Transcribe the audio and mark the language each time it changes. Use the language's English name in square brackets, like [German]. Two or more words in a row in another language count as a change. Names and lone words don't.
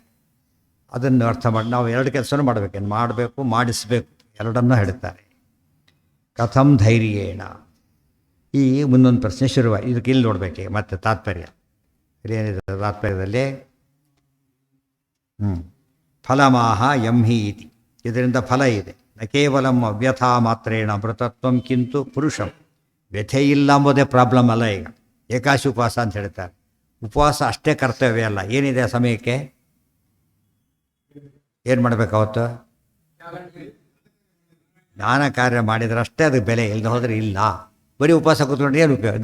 [Kannada] ಅದನ್ನು ಅರ್ಥ ಮಾಡಿ ನಾವು 2 ಕೆಲಸನೂ ಮಾಡಬೇಕೇನು, ಮಾಡಬೇಕು, ಮಾಡಿಸ್ಬೇಕು, ಎರಡನ್ನೂ ಹೇಳ್ತಾರೆ. [Sanskrit] ಕಥಂ ಧೈರ್ಯೇಣ. [Kannada] ಈ ಮುಂದೊಂದು ಪ್ರಶ್ನೆ ಶುರುವಾಯಿ. ಇದಕ್ಕೆ ಇಲ್ಲಿ ನೋಡಬೇಕೆ ಮತ್ತೆ ತಾತ್ಪರ್ಯ ಏನಿದೆ ತಾತ್ಪರ್ಯದಲ್ಲಿ. [Sanskrit] ಫಲಮಾಹ ಯಂಹಿ ಇತಿ. [Kannada] ಇದರಿಂದ ಫಲ ಇದೆ. [Sanskrit] ನ ಕೇವಲಂ ಅವ್ಯಥಾ ಮಾತ್ರೇಣ ಅಮೃತತ್ವಂ ಕಿಂತು ಪುರುಷಂ. [Kannada] ವ್ಯಥೆ ಇಲ್ಲ ಎಂಬುದೇ ಪ್ರಾಬ್ಲಮ್ ಅಲ್ಲ. ಈಗ ಏಕಾಶಿ ಉಪವಾಸ ಅಂತ ಹೇಳ್ತಾರೆ. ಉಪವಾಸ ಅಷ್ಟೇ ಕರ್ತವ್ಯ ಅಲ್ಲ. ಏನಿದೆ ಆ ಸಮಯಕ್ಕೆ? ಏನು ಮಾಡಬೇಕು ಅವತ್ತು? ಜ್ಞಾನ ಕಾರ್ಯ ಮಾಡಿದ್ರೆ ಅಷ್ಟೇ ಅದಕ್ಕೆ ಬೆಲೆ, ಇಲ್ಲದೆ ಹೋದರೆ ಇಲ್ಲ. ಬರೀ ಉಪವಾಸ ಕೂತ್ಕೊಂಡ್ರೆ ಏನು ಉಪಯೋಗ?